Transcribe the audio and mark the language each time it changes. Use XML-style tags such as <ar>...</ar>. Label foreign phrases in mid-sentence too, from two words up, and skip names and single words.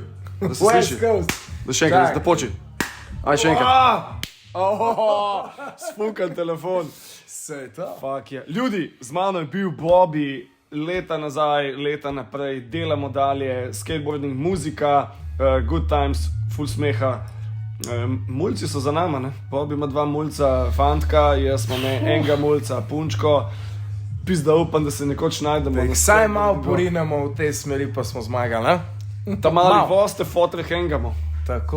<sl>Da se sliši. Da še enkrat, da poči. Aj, še enkrat. Sfukan telefon. Se je to. Fuck je. Ljudi, z mano je bil Bobby, leta nazaj, leta naprej, delamo dalje, skateboarding, muzika,</sl> <en>good times, full smeha.</en> <sl>Mulci so za nama, ne? Bobby ima 2 mulca, fantka, jaz imam enega mulca, punčko. Pizda upam, da se nekoč najdemo. Saj malo porinemo v tej smeri, pa smo zmagali, ne? Ta mali voste fotre hengamo. Tako.</sl>